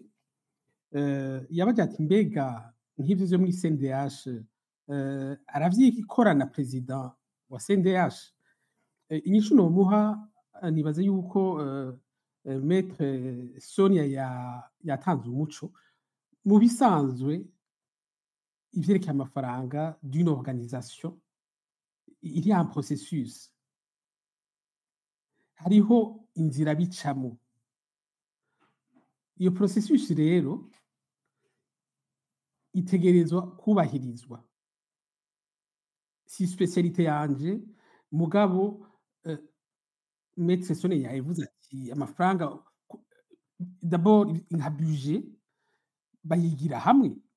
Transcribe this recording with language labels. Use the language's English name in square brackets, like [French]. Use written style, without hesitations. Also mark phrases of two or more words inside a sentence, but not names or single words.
[Rundi] yabaje ati mbega nk'ivyo vyo muri CNDH aravyikorana president wa CNDH inyishu nomuha nibaze yuko Maître Sonia yatanze umuco mu bisanzwe ivyerekeye amafaranga [French] d'une organisation il y a un processus [Rundi] hariho inzira bicamo iyo processus rero itegerezwa kubahirizwa si specialité yanje mugabo Maître Sonia yavuze ati amafaranga d'abord nka budget bayigira hamwe